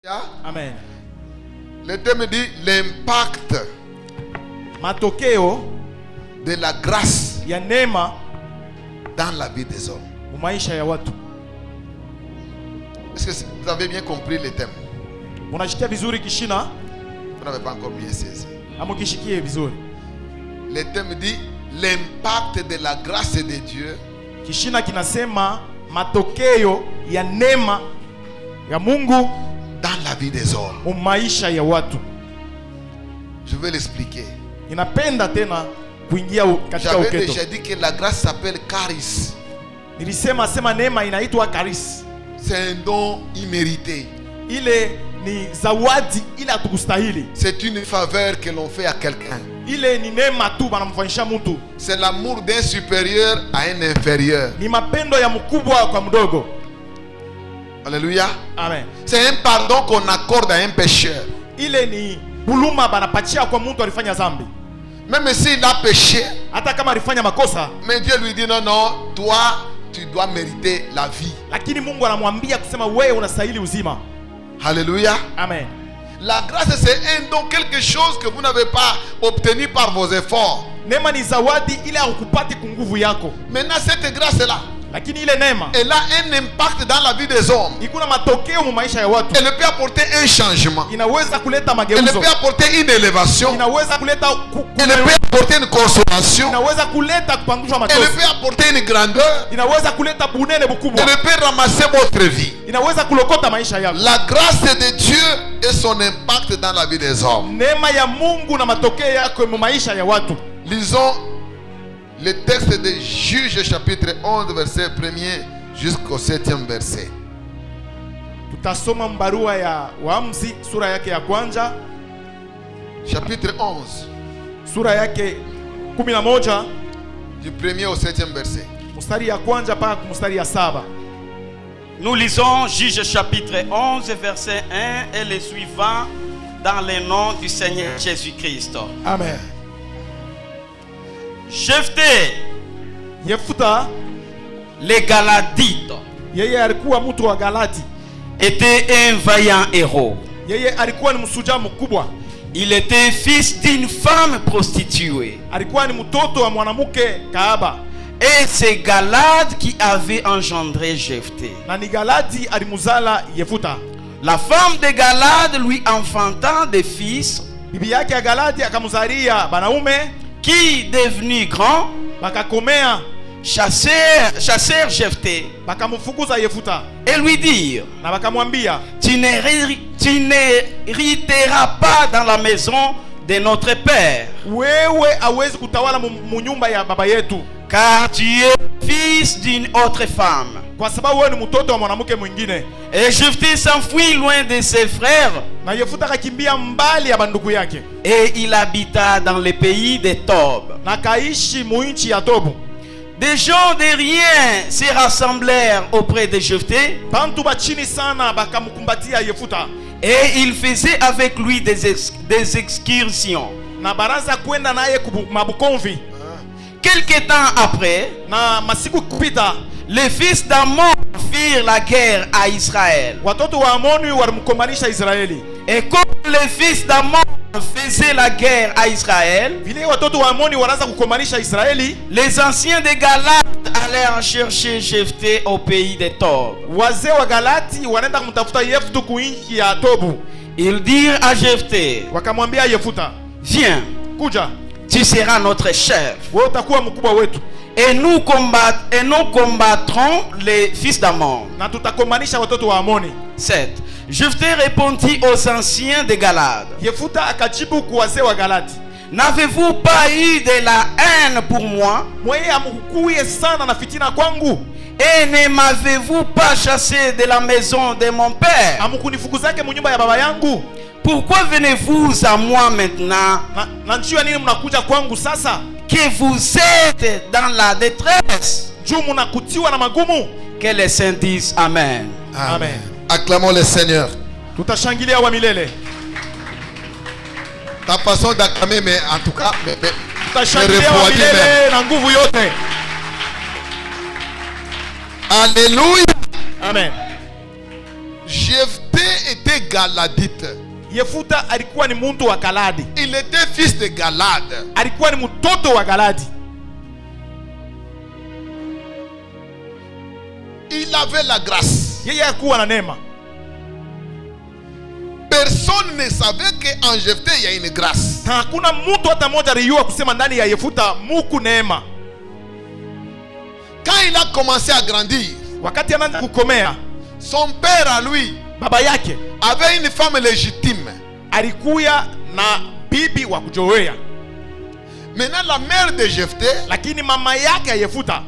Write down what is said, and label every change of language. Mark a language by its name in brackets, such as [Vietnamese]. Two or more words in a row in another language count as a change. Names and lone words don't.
[French] Amen. Le thème dit l'impact [Swahili] matokeo [French] de la grâce [Swahili] ya neema [French] dans la vie des hommes. [Swahili] maisha ya watu. [French] Est-ce que vous avez bien compris le thème? [Swahili] Unashikia vizuri kishina? [French] Vous n'avez pas encore bien saisi. [Swahili] Amukishikie vizuri. [French] Le thème dit l'impact de la grâce de Dieu. [Swahili] Kishina kinasema matokeo ya neema ya Mungu [French] dans la vie des hommes. [Swahili] maisha ya watu. [French] Je vais l'expliquer. [Swahili] Inapenda tena kuingia katika uketo. [French] J'avais déjà dit que la grâce s'appelle charis. [Swahili] Nilisema neema inaitwa charis. [French] C'est un don immérité. [Swahili] Ile ni zawadi ile hatukustahili. [French] C'est une faveur que l'on fait à quelqu'un. [Swahili] Ile ni neema tu banamfanyisha mtu. [French] C'est l'amour d'un supérieur à un inférieur. [Swahili] Ni mapendo ya mkubwa kwa mdogo. [French] Alléluia. Amen. C'est un pardon qu'on accorde à un pécheur. [Swahili] Ile ni buluma banapatia kwa mtu alifanya dhambi. [French] Même s'il a péché, [Swahili] hata kama alifanya makosa, [French] mais Dieu lui dit non, toi tu dois mériter la vie. [Swahili] Lakini Mungu anamwambia kusema wewe unastahili uzima. [French] Alléluia. Amen. La grâce c'est un don, quelque chose que vous n'avez pas obtenu par vos efforts. [Swahili] Neema ni zawadi ile haukupati kwa nguvu yako. [French] Maintenant cette grâce là, [Swahili] lakini ile neema, [French] elle a un impact dans la vie des hommes. [Swahili] Ikuna matokeo mu maisha ya watu. [French] Elle peut apporter un changement. [Swahili] Inaweza kuleta mageuzo. [French] Elle peut apporter une élévation. [Swahili] Inaweza kuleta [French] elle peut apporter une consolation. [Swahili] Inaweza kuleta kupanguzwa machozi. [French] Elle peut apporter une grandeur. [Swahili] Inaweza kuleta bunene bukubwa. [French] Elle peut ramasser votre vie. [Swahili] Inaweza kulokota maisha yako. [French] La grâce de Dieu et son impact dans la vie des hommes. [Swahili] Neema ya Mungu na matokeo yako mu maisha ya watu. [French] Lisons le texte de Juges chapitre 11 verset 1er jusqu'au 7e verset. [Swahili] Tutasoma mbarua ya Waamuzi sura yake ya kwanza. [French] Chapitre 11. [Swahili] Sura yake 11 [French] du 1er au 7e verset. [Swahili] Mstari ya kwanza mpaka mstari ya 7. [French] Nous lisons Juges chapitre 11 verset 1 et les suivants dans le nom du Seigneur Jésus-Christ. Amen. Jephthé, les Galadites, [Swahili] yeye alikuwa mtu wa Galati, [French] était un vaillant héros. [Swahili] Yeye alikuwa ni msuja mkubwa. [French] Il était fils d'une femme prostituée. [Swahili] Alikuwa ni mtoto wa mwanamke kahaba. [French] Et c'est Galad qui avait engendré Jephthé. [Swahili] Na ni Galadi alimuzala Yefuta. [French] La femme de Galad lui enfanta des fils. [Swahili] Bibi yake ya Galadi akamuzalia banaume [French] qui devenu grand [Swahili] bakakomea [French] chassèrent Jephthé [Swahili] bakamfukuza Yefuta [French] et lui dire [Swahili] na bakamwambia [French] tu n'hériteras pas dans la maison de notre père, [Swahili] wewe hawezi kutawala mu nyumba ya baba yetu, [French] car tu es fils d'une autre femme, [Swahili] kwa sababu wewe ni mtoto wa mwanamke mwingine. [French] Et Jephthé s'enfuit loin de ses frères, [Swahili] na Yefuta akakimbia mbali ya bandugu yake, [French] et il habita dans le pays de Tob. [Swahili] Na kaishi mu nchi ya Tobu. [French] Des gens de rien se rassemblèrent auprès de Jephthé, [Swahili] bantu bachini sana bakamkumbatia Yefuta, [French] et il faisait avec lui des excursions. [Swahili] Na baraza kwenda naye mabukomvi. [French] Quelque temps après, [Swahili] na masiku kupita, [French] les fils d'Ammon firent la guerre à Israël. [Swahili] Watoto wa Amoni walimkombanisha Israeli. [French] Et comme les fils d'Ammon faisaient la guerre à Israël, [Swahili] vile watoto wa Amoni wanaanza kukombanisha Israeli, [French] les anciens de Galate allèrent chercher Jephthé au pays de Tob. [Swahili] Wazee wa Galati wanaenda kumtafuta Yefuta kuinchi ya Tobu. [French] Ils dirent à Jephthé, [Swahili] wakamwambia Yefuta, [French] viens, [Swahili] kuja, [French] tu seras notre chef. [Swahili] Wewe utakuwa mkubwa wetu. [French] Et nous combattrons les fils d'Ammon. [Swahili] Na tutakombanisha watoto wa Amoni. 7. [French] Jephthé répondit aux anciens de Galade. [Swahili] Yefuta akajibu kwa wazee wa Galati, [French] n'avez-vous pas eu de la haine pour moi? [Swahili] Mweye amkukuye sana na fitina kwangu. [French] Et ne m'avez-vous pas chassé de la maison de mon père? [Swahili] Amukunifukuzake mu nyumba ya baba yangu. [French] Pourquoi venez-vous à moi maintenant? [Swahili] Na njia nini mnakuja kwangu sasa? [French] Que vous êtes dans la détresse. [Swahili] Juu mnakutiwa na magumu. [French] Que les saints disent Amen. Amen. Acclamons le Seigneur. [Swahili] Tutashangilia wa milele. [French] Ta façon d'acclamer, mais en tout cas, [Swahili] tutashangilia wa milele na nguvu yote. Alléluia. Amen. [French] Jephthé était était galadite. [Swahili] Yefuta alikuwa ni mtu wa Galadi. [French] Il était fils de Galade. [Swahili] Alikuwa ni mtoto wa Galadi. [French] Il avait la grâce. [Swahili] Yeye alikuwa na neema. [French] Personne ne savait qu'en Jephthé il y a une grâce. [Swahili] Hakuna mtu hata mmoja aliyejua kusema ndani ya Yefuta muku neema. [French] Quand il a commencé à grandir, [Swahili] Wakati anaanza kukomea, [French] son père à lui [Swahili] baba yake [French] avait une femme légitime. [Swahili] alikuya na bibi wa kujoea. [French] Maintenant la mère de Jephthé, [Swahili] Lakini mama yake ya Yefuta